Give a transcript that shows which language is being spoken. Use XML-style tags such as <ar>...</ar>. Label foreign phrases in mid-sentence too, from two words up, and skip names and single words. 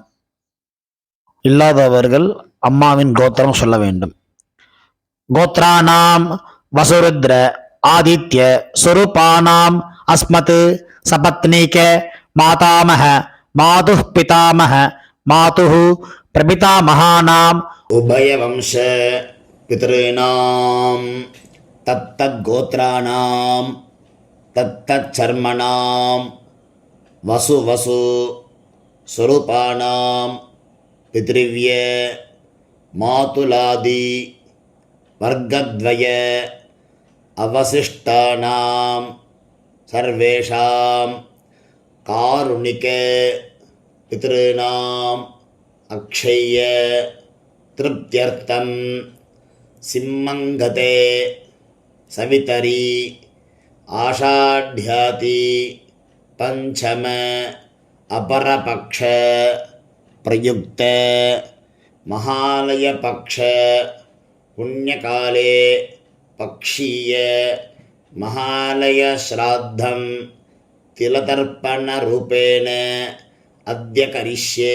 <ta>இல்லாதவர்கள் அம்மாவின் கோத்திரம் சொல்ல வேண்டும்.</ta> <sa>गोत्राणाम् वसुरुद्र आदित्य स्वरूपाणाम् अस्मत् सपत्नीक मातामह मातुः पितामह मातुः प्रपितामहानाम् उभयवंश पितॄणां तत्तद्गोत्राणां तत्तच्चर्मणां वसु स्वरूपाणां पितृव्य मातुलादि वर्गद्वय अवशिष्टानां सर्वेषां कारुणिक पितॄणाम् अक्षय्य तृप्त्यर्थं सिंहङ्गते सवितरि आषाढ्यादि पञ्चम अपरपक्ष प्रयुक्त महालयपक्ष पुण्यकाले पक्षीय महालय श्राद्धम् तिलतर्पणरूपेण अद्य करिष्ये.</sa>